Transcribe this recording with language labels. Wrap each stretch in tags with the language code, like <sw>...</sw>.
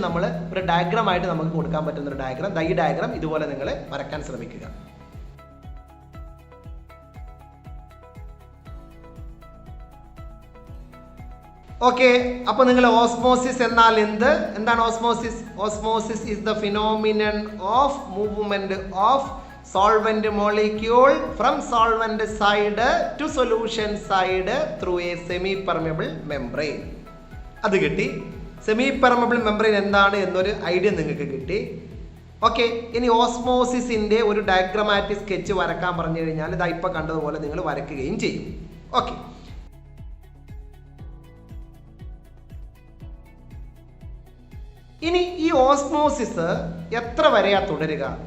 <ml>നമ്മൾ ഒരു ഡയഗ്രാം ആയിട്ട് നമുക്ക് കൊടുക്കാൻ പറ്റുന്ന ഒരു ഡയഗ്രാം. ഈ ഡയഗ്രാം ഇതുപോലെ നിങ്ങൾ വരയ്ക്കാൻ ശ്രമിക്കുക. ഓക്കെ, അപ്പോൾ നിങ്ങൾ ഓസ്മോസിസ് എന്നാൽ എന്താണ് osmosis?</ml> <en>Osmosis is the phenomenon of movement of solvent molecule from solvent side to solution side through a semi permeable membrane.</en> <ml>അത് കിട്ടി. സെമി പെർമിയബിൾ മെംബ്രെയിൻ എന്താണ് എന്നൊരു ഐഡിയ നിങ്ങൾക്ക് കിട്ടി. ഓക്കെ, ഇനി ഓസ്മോസിസിൻ്റെ ഒരു ഡയഗ്രമാറ്റിക് സ്കെച്ച് വരക്കാൻ പറഞ്ഞു കഴിഞ്ഞാൽ ഇതാ ഇപ്പോൾ കണ്ടതുപോലെ നിങ്ങൾ വരയ്ക്കുകയും ചെയ്യും. ഓക്കെ, ഇനി ഈ ഓസ്മോസിസ് എത്ര വരെയാ തുടരുക?</ml>